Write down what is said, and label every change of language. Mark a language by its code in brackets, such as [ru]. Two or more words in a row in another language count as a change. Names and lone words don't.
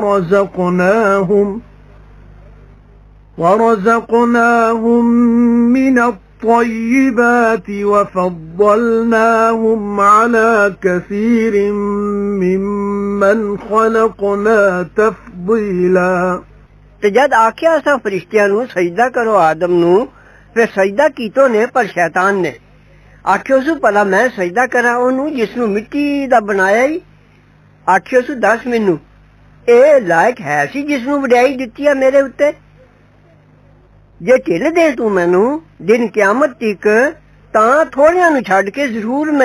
[ar] ورزقناهم من الطيبات وفضلناهم على كثير ممن خلقنا تفضيلا [pa] ਤੇ ਜਦ ਆਖਿਆ ਅਸਾਂ ਫਰਿਸ਼ਤਿਆਂ ਨੂੰ ਸਜਦਾ ਕਰੋ ਆਦਮ ਨੂੰ ਫਿਰ ਸਜਦਾ ਕੀਤੋ ਨੇ ਪਰ ਸ਼ੈਤਾਨ ਨੇ ਆਖਿਓ ਸੂ ਭਲਾ ਮੈਂ ਸਜਦਾ ਕਰਾਂ ਉਹਨੂੰ ਜਿਸ ਨੂੰ ਮਿੱਟੀ ਦਾ ਬਣਾਇਆ ਹੀ ਆਖਿਓ ਸੂ ਦੱਸ ਮੈਨੂੰ ਇਹ ਲਾਇਕ ਹੈ ਸੀ ਜਿਸ ਨੂੰ ਵਡਿਆਈ ਦਿੱਤੀ ਆ ਮੇਰੇ ਉੱਤੇ ਜੇ ਢਿੱਲ ਦੇ ਤੂੰ ਮੈਨੂੰ ਦਿਨ ਕਿਆਮਤ ਤੱਕ ਤਾਂ ਥੋੜਿਆਂ ਨੂੰ ਛੱਡ ਕੇ ਜ਼ਰੂਰ ਮੈਂ